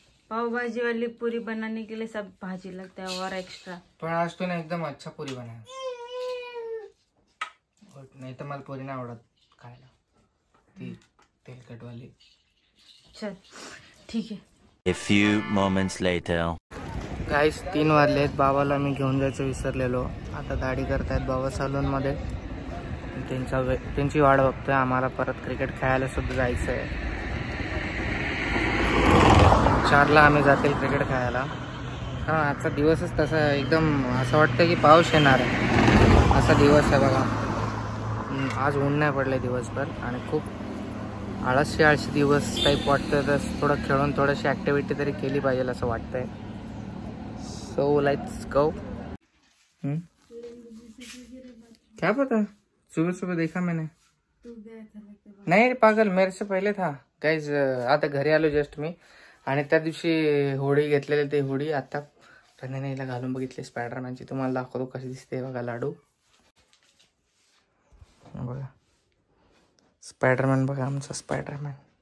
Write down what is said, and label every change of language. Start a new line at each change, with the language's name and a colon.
Hindi: पावभाजी वाली पूरी बनाने के लिए सब भाजी लगता है और एक्स्ट्रा. पण आज तूने एकदम अच्छा पुरी बनाया.
Marathi: नाही तर मला पुरी नाही आवडत खायला, ती तेलकट वाली.
Hindi: चल ठीक है.
English: A few moments later.
Marathi: गाईस 3 वाजलेत. बाबाला मी घेऊन जायचं विसरलेलो. आता दाढी करतायत बाबा सलूनमध्ये. त्यांची वाट बघतोय. आम्हाला परत क्रिकेट खेळायला सुद्धा जायचं आहे. 4ला आम्ही जातील क्रिकेट खेळायला. कारण आजचा दिवसच तसा एकदम असं वाटतं की पाऊस येणार आहे असा दिवस आहे बघा. आज ऊन नाही पडले दिवसभर आणि खूप आळशी दिवस टाईप वाटतं. तर थोडं खेळून थोडीशी ॲक्टिव्हिटी तरी केली पाहिजे असं वाटतंय.
English: So let's go.
Hindi: क्या पता, सुबह सुबह देखा मैंने. नहीं पागल, मेरे से पहले था गाइज.
Marathi: आता घरी आलो जस्ट मी. आणि त्या दिवशी होडी घेतलेली, ते होडी आता रण्याला घालून बघितली स्पायडरमॅनची. तुम्हाला दाखवतो कशी दिसते बघा लाडू. बघा स्पायडरमॅन, बघा आमचा स्पायडरमॅन.